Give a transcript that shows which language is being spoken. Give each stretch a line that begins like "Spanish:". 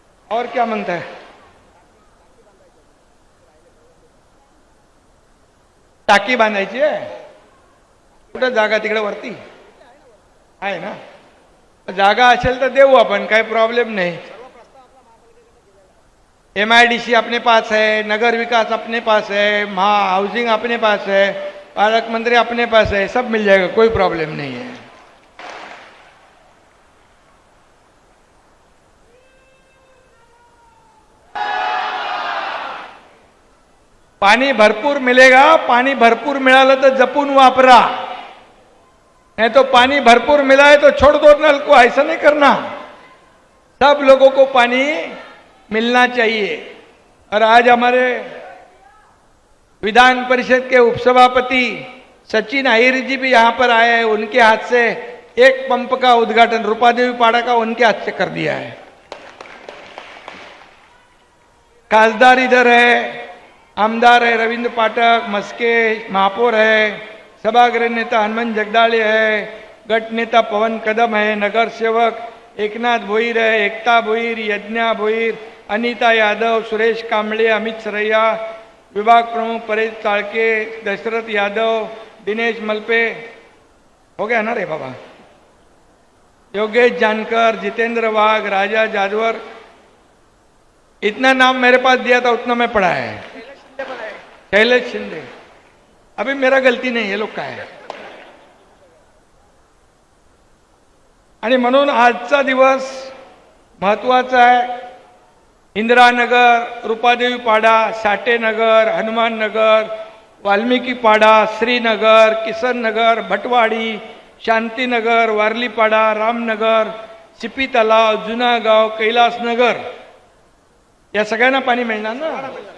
Hindi: और क्या म्हणता है.
Marathi: टाकी बांधायची आहे. कुठं जागा तिकडे वरती आहे ना. जागा असेल तर देऊ आपण, काही प्रॉब्लेम नहीं.
Hindi: MIDC अपने पास है, नगर विकास अपने पास है, महा हाउसिंग अपने पास है, पालक मंत्री अपने पास है, सब मिल जाएगा, कोई प्रॉब्लम नहीं है. पानी भरपूर मिलेगा.
Marathi: पानी भरपूर मिळालं तर जपून वापरा,
Hindi: नहीं तो पानी भरपूर मिला है तो छोड़ दो नल को. ऐसा नहीं करना. सब लोगों को पानी मिलना चाहिए. और आज हमारे विधान परिषद के उपसभापति सचिन अहिर जी भी यहाँ पर आए हैं. उनके हाथ से एक पंप का उद्घाटन रूपादेवी पाड़ा का उनके हाथ से कर दिया है. खासदार इधर है, आमदार है रविंद्र पाठक, मस्के महापौर है, सभागृह नेता हनुमान जगदाळे है, गट नेता पवन कदम है, नगर सेवक एकनाथ भोईर है, एकता भोईर, यज्ञा भोईर, अनीता यादव, सुरेश कांबळे, अमित सरैया, विभाग प्रमुख परेश चाळके, दशरथ यादव, दिनेश मलपे, हो गया ना रे बाबा, योगेश जानकर, जितेंद्र वाघ, राजा जादवर. इतना नाम मेरे पास दिया था उतना मैं पढ़ा है. शैलेश शिंदे. अभी मेरा गलती नहीं, ये लोग का है.
Marathi: आणि म्हणून आजचा दिवस महत्वाचा आहे. इंदिरानगर, रूपादेवी पाडा, साठे नगर, हनुमान नगर, वाल्मिकी पाडा, श्रीनगर, किसन नगर, भटवाडी, शांतीनगर, वारली पाडा, रामनगर, सिपी तलाव, जुना गाव, कैलास नगर, या सगळ्यांना पाणी मिळणार ना.